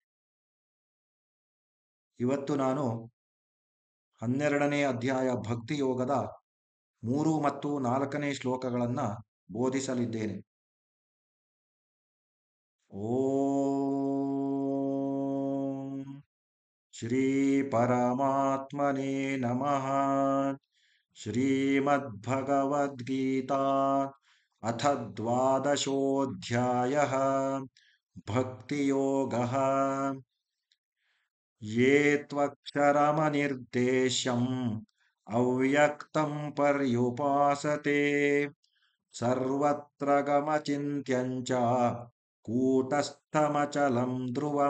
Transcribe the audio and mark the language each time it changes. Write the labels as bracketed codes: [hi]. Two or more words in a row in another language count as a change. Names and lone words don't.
[kn] ಇವತ್ತು ನಾನು 12ನೇ ಅಧ್ಯಾಯ ಭಕ್ತಿ ಯೋಗದ 3 ಮತ್ತು 4ನೇ ಶ್ಲೋಕಗಳನ್ನು ಬೋಧಿಸಲಿದ್ದೇನೆ. [sa] ಓಂ ಶ್ರೀ ಪರಮಾತ್ಮನೇ ನಮಃ. ಶ್ರೀಮದ್ಭಗವದ್ಗೀತಾ ಅಥ ದ್ವಾದಶೋऽಧ್ಯಾಯಃ ಭಕ್ತಿಯೋಗಃ. ಯೇ ತ್ವಕ್ಷರಮನಿರ್ದೇಶ್ಯಂ ಅವ್ಯಕ್ತಂ ಪರ್ಯುಪಾಸತೆ ಸರ್ವತ್ರ ಗಮಚಿಂತ್ಯಂಚ ಕೂಟಸ್ಥಮಚಲಂ ಧ್ರುವಂ.